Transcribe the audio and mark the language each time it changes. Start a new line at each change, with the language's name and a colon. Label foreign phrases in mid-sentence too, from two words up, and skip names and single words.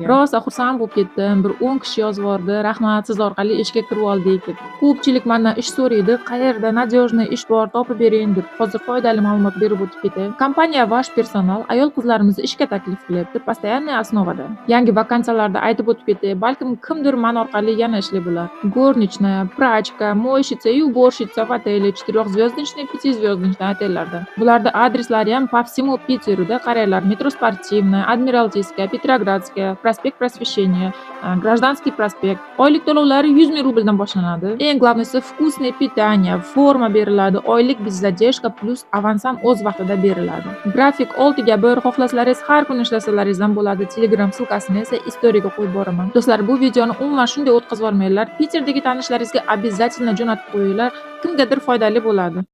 Uzbek: Rosa xursand bo'lib ketdim. Bir 10 kishi yozib yubordi. Rahmat, siz orqali ishga kirib oldik deb. Ko'pchilik mendan ish so'raydi. Qayerda надежный ish bor, topib bering deb. Hozir foydali ma'lumot berib o'tib ketay. Kompaniya Vash personal ayol qizlarimizni ishga taklif qilyapti,
Russian: постоянный основада.
Uzbek: Yangi vakansiyalarda aytib o'tib ketay. Balkim kimdir men orqali yana ishlay bo'lar.
Russian: Горничная, прачка, мойщица и уборщица в отеле 4-звездочный, 5-звездочный otellarda.
Uzbek: Bularda adreslari ham
Russian: по всему Питерda.
Uzbek: Qaranglar, metro Спортивная, Адмиралтейская, Petrogradskая, prospekt Просвещения, Гражданский prospekt. Oylik to'lovlari 100 ming rubldan boshlanadi. Eng glavnisi
Russian: вкусное питание,
Uzbek: forma beriladi, oylik
Russian: без задержка
Uzbek: plus avans ham o'z vaqtida beriladi. Grafik 6/1, xohlasalaringiz har kun ishlasalaringiz ham bo'ladi. Telegram ссылкасini esa istoriyaga qo'yib boraman. Do'stlar, bu videoni umuman shunday o'tkazib olmanglar. Piterdagi tanishlaringizga обязательно jo'natib qo'yinglar. Kimgadir foydali bo'ladi.